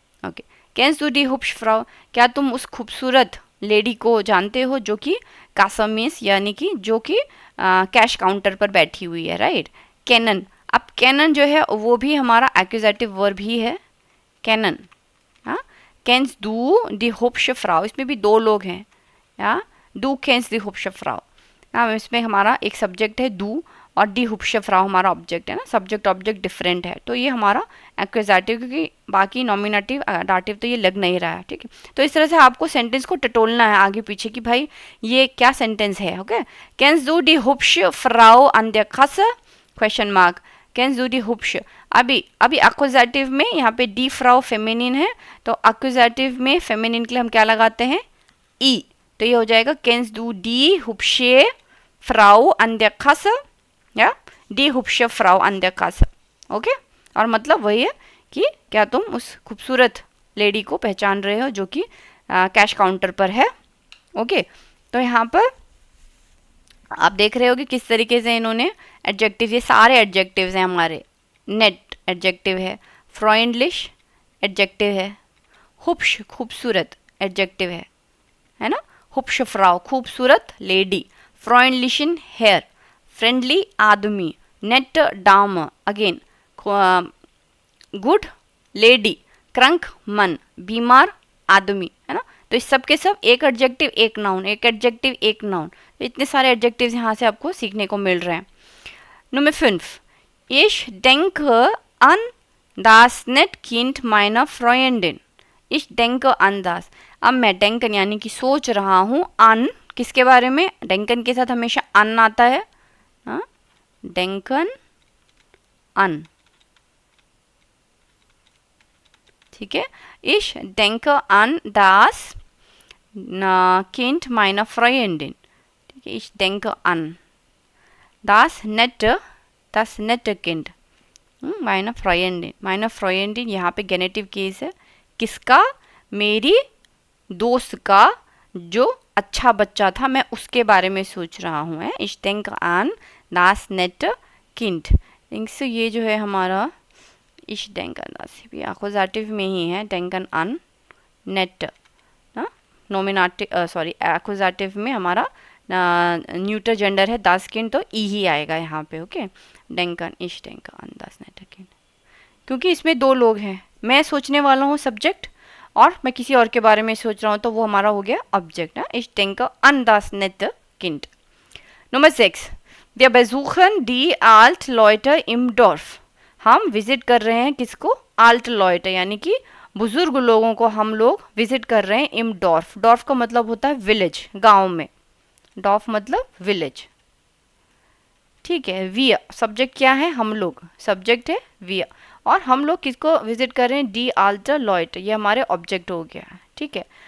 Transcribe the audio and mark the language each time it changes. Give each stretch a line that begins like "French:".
Hindi: Okay,
German: kennst du die hübsche Frau,
Hindi: क्या तुम उस खूबसूरत लेडी को जानते हो जो कि कासा मीन्स यानी कि जो कि कैश काउंटर पर बैठी हुई है, राइट। कैनन, अब कैनन जो है वो भी हमारा एक्यूजेटिव वर्ब ही है, कैनन।
German: हाँ, kennst du die hübsche Frau,
Hindi: इसमें भी 2 लोग हैं, या
German: du kennst die hübsche Frau।
Hindi: हाँ, इसमें हमारा एक सब्जेक्ट है दू और डी hübsche Frau हमारा ऑब्जेक्ट है ना, सब्जेक्ट ऑब्जेक्ट डिफरेंट है, तो ये हमारा एक्यूजेटिव, क्योंकि बाकी नॉमिनेटिव डाटिव तो ये लग नहीं रहा है। ठीक है, तो इस तरह से आपको सेंटेंस को टटोलना है आगे पीछे कि भाई ये क्या सेंटेंस है।
German: ओके, kennst du die hübsche Frau an der Kasse,
Hindi: question mark,
German: kennst du die hübsche।
Hindi: अभी एक्यूजेटिव में यहाँ पे डी फ्राउ फेमिनिन है, तो एक्यूजेटिव में फेमिनिन के लिए हम क्या लगाते हैं, ई, तो ये हो जाएगा
German: kennst du die hübsche Frau an der Kasse,
Hindi: या
German: die hübsche Frau an der Kasse।
Hindi: Okay, और मतलब वही है कि क्या तुम उस खूबसूरत लेडी को पहचान रहे हो जो कि कैश काउंटर पर है। ओके, तो यहाँ पर आप देख रहे हो कि किस तरीके से इन्होंने एडजेक्टिव, ये सारे एडजेक्टिव्स हैं हमारे, नेट एडजेक्टिव है, फ्रोइंडलिश एडजेक्टिव है, हुब्श खूबसूरत एडजेक्टिव है ना। हुब्श फ्राउ खूबसूरत लेडी, फ्रॉइंडलिशन हेयर फ्रेंडली आदमी, net डाम again good lady, crank मन बीमार आदमी, है ना। तो इस सब के सब एक एडजेक्टिव एक नाउन, एक एडजेक्टिव एक नाउन, तो इतने सारे एडजेक्टिव्स यहाँ से आपको सीखने को मिल रहे हैं।
German: नंबर 5, Ich denke an das Kind meiner Freundin. Ich denke an das.
Hindi: अब मैं डेंकन यानी कि सोच रहा हूँ, अन किसके बारे में, डेंकन के साथ हमेशा अन आता है, डेंकन अन, ठीक है।
German: Ich denke an das Kind meiner Freundin.
Hindi: ठीक है,
German: ich denke an das nette Kind meiner Freundin. meiner Freundin
Hindi: यहाँ पे गेनेटिव केस है, किसका, मेरी दोस्त का जो अच्छा बच्चा था, मैं उसके बारे में सोच रहा हूँ, है।
German: Ich denke an das nette Kind.
Hindi: तो ये जो है हमारा
German: Ich denke an das
Hindi: भी एक्कुजेटिव में ही है, denken an net ना, नोमिनेटिव सॉरी एक्कुजेटिव में हमारा न्यूटर जेंडर है das Kind, तो ई ही आएगा यहाँ पे, okay. denken,
German: ich denke an das nette Kind,
Hindi: क्योंकि इसमें दो लोग हैं, मैं सोचने वाला हूँ सब्जेक्ट और मैं किसी और के बारे में सोच रहा हूँ, तो वो हमारा हो गया ऑब्जेक्ट, है।
German: Ich denke an das nette Kind. Nummer 6, wir besuchen die Altleute im Dorf.
Hindi: हम विजिट कर रहे हैं किसको, आल्ट लॉयट यानी कि बुजुर्ग लोगों को हम लोग विजिट कर रहे हैं। इम डॉर्फ, डॉर्फ का मतलब होता है विलेज, गांव में, डॉर्फ मतलब विलेज, ठीक है। विया सब्जेक्ट क्या है, हम लोग, सब्जेक्ट है विया, और हम लोग किसको विजिट कर रहे हैं, डी आल्टर लॉयट, ये हमारे ऑब्जेक्ट हो गया है, ठीक है।